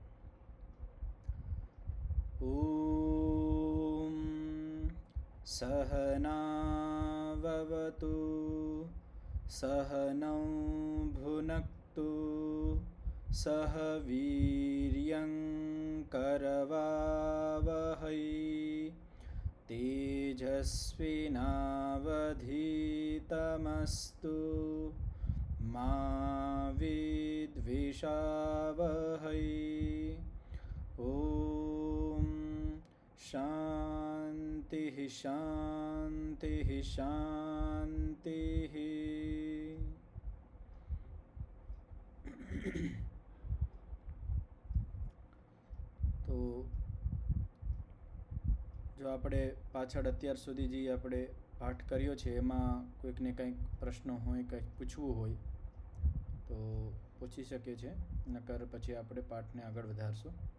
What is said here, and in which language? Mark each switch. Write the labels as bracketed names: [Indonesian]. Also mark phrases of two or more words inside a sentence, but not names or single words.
[Sanskrit] ॐ सहनाववतु सहनौ भुनक्तु सह वीर्यं करवावहै तेजस्विनावधीतमस्तु मा विद्विषावहै। ॐ शान्तिः शान्तिः शान्तिः। [Gujarati] તો જો આપણે પાછળ અત્યાર સુધી જે આપણે પાઠ કર્યો છે એમાં કોઈકને કંઈક પ્રશ્ન હોય, કંઈક પૂછવું હોય તો પૂછી શકે છે, નકર પછી આપણે પાઠને આગળ વધારશું.